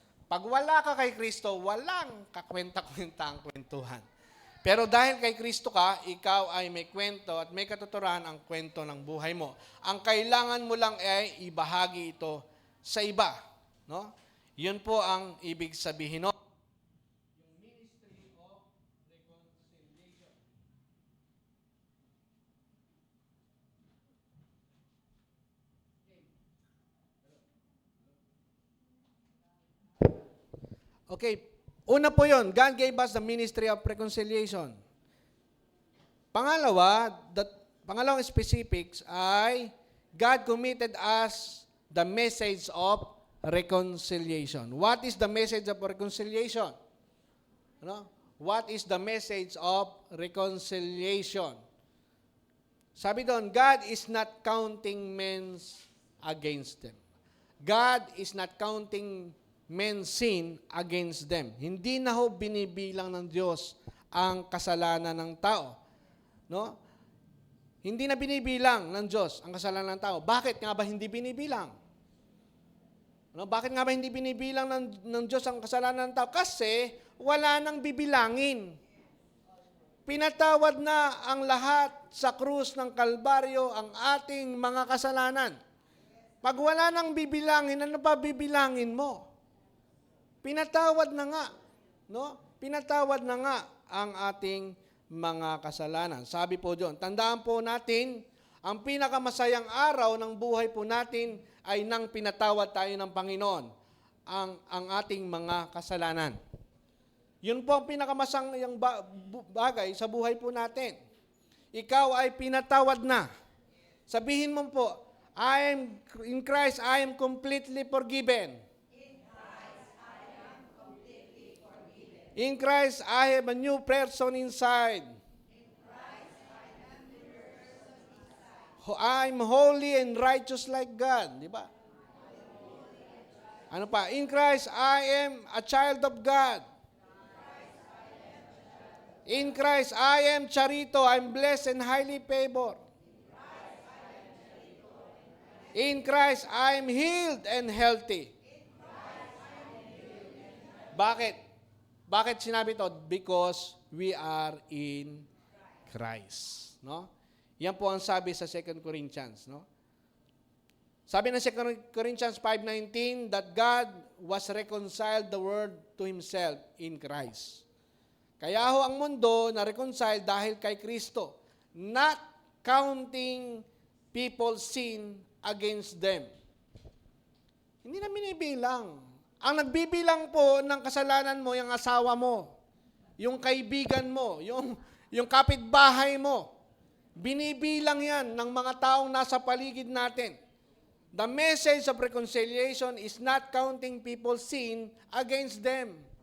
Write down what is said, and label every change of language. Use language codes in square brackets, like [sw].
[tl] Pag wala ka kay Kristo, walang kakwenta-kwenta ang kwentuhan. Pero dahil kay Kristo ka, ikaw ay may kwento at may katuturan ang kwento ng buhay mo. Ang kailangan mo lang ay ibahagi ito sa iba. No? Yun po ang ibig sabihin. No? Yung ministry of reconciliation. [en] Okay, [tl] una po yun, [en] God gave us the ministry of reconciliation. [tl] Pangalawang specifics ay [en] God committed us the message of reconciliation. What is the message of reconciliation? [tl] Ano? [en] What is the message of reconciliation? [tl] Sabi doon, [en] God is not counting men against them. God is not counting men's sin against them. [tl] Hindi na ho binibilang ng Diyos ang kasalanan ng tao. No? Hindi na binibilang ng Diyos ang kasalanan ng tao. Bakit nga ba hindi binibilang? No? Bakit nga ba hindi binibilang ng Diyos ang kasalanan ng tao? Kasi wala nang bibilangin. Pinatawad na ang lahat sa krus ng Kalbaryo ang ating mga kasalanan. Pag wala nang bibilangin, ano pa bibilangin mo? Pinatawad na nga, no? Pinatawad na nga ang ating mga kasalanan. Sabi po doon, tandaan po natin, ang pinakamasayang araw ng buhay po natin ay nang pinatawad tayo ng Panginoon ang ating mga kasalanan. Yun po ang pinakamasayang bagay sa buhay po natin. Ikaw ay pinatawad na. Sabihin mo po, [en] in Christ, I am completely forgiven. In Christ, I have a new person inside. I'm holy and righteous like God. [tl] Di ba? Ano pa? [en] In Christ, I am a child of God. In Christ, I am charito. I'm blessed and highly favored. In Christ, I am healed and healthy. [tl] Bakit? Bakit sinabi ito? [en] Because we are in Christ. [tl] No? Yan po ang sabi sa 2 Corinthians. No? Sabi ng [en] 2 Corinthians 5:19 that God was reconciled the world to Himself in Christ. [tl] Kaya ho ang mundo na-reconcile dahil kay Kristo, [en] not counting people's sin against them. [tl] Hindi na binibilang. Ang nagbibilang po ng kasalanan mo, yung asawa mo, yung kaibigan mo, yung kapitbahay mo. Binibilang yan ng mga taong nasa paligid natin. [en] The message of reconciliation is not counting people's sin against them.